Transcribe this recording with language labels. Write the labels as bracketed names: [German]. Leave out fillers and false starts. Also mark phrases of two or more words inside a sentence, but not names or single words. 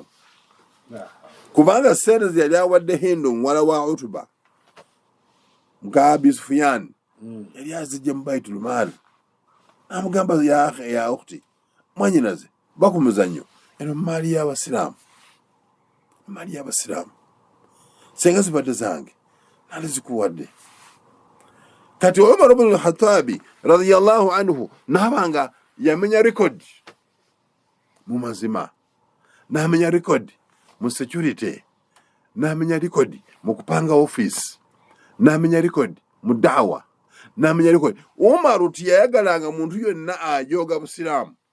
[Ganda] Kubanga ssente ze yali awadde Hindu muwala wa Utuba muka Abi Sufyan yali azijja mu Baitul Maal. Amugamba [Arabic] يا أختي, [Ganda] mwanyinaze ba ku muzannyo, eno maali y'Abasiraamu, maali y'Abasiraamu, senga zibadde zange nalizikuwadde. Kati Umar ibn al-Khattabi [Arabic] رضي الله عنه [Ganda] n'abanga yamenya record mu mazima, n'amenya record mu security, n'amenya record mu kupanga office, n'amenya record mu dawa, n'amenya record. Umaru tiyayagalanga muntu yonna ajooga Busiraamu.